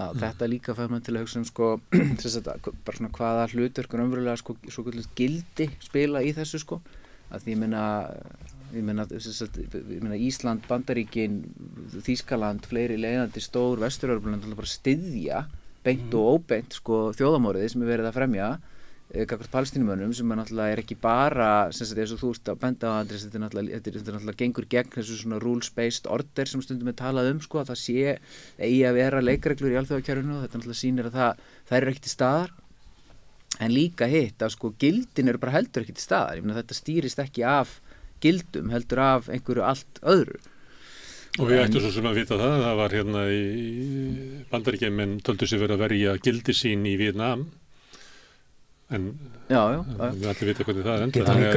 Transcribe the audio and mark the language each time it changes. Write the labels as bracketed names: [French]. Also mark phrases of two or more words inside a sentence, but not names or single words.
[Icelandic] Þetta líka fær maður til að hugsa sko bara svona hvaða hlutverk umverulega sko svo gildi spila í þessu sko að því ég meina Ísland, Bandaríkin, Þýskaland, fleiri leiðandi stór Vestur-Evrópulönd bara styðja beint og óbeint sko þjóðamorðið sem er verið að fremja gagnvart Palestínumönnum sem náttúrulega er ekki bara sem sagt eins og þú ert að benda á Andrés þetta náttúrulega gengur gegn þessu svona [English] rules-based order [Icelandic] sem stundum er talað sko að það sé eigi að vera leikreglur í alþjóðakerfinu og þetta náttúrulega sýnir að það er ekki til staðar en líka hitt að sko gildin eru bara heldur ekki til staðar ég meina þetta stýrist ekki af gildum heldur af einhverju allt öðru. Og við ættum svo sem að vita það var hérna í Bandaríkjamenn töldu sig verið að verja gildi sín í Víetnam en við ættum vita hvernig það enda.